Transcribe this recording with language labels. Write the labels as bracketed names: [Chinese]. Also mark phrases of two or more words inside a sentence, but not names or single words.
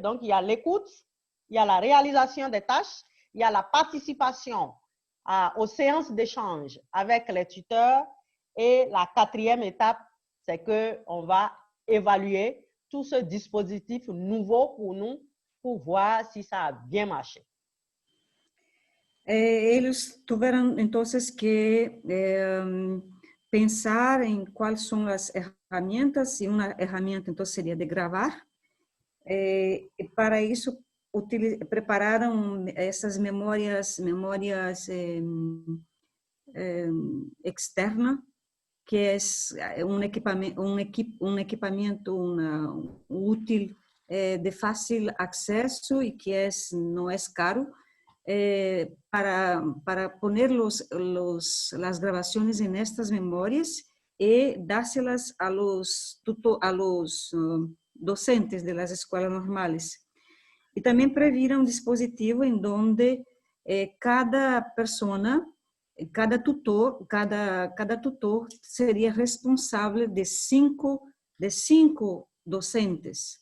[French] Donc, il y a l'écoute, il y a la réalisation des tâches, il y a la participation aux séances d'échange avec les tuteurs. Et la quatrième étape, c'est qu'on va évaluer tout ce dispositif nouveau pour nous, pour voir si ça a bien marché. [Portuguese] Eles tiveram, entonces, que pensar em quais são as ferramentas, e uma ferramenta, então, seria de gravar. E para isso, prepararam essas memórias externas, que é um equipamento útil, de fácil acesso e que não é caro, [Spanish] para poner las grabaciones en estas memorias y dárselas a los docentes de las escuelas normales. Y también previeron un dispositivo en donde cada persona, cada tutor sería responsable de cinco docentes.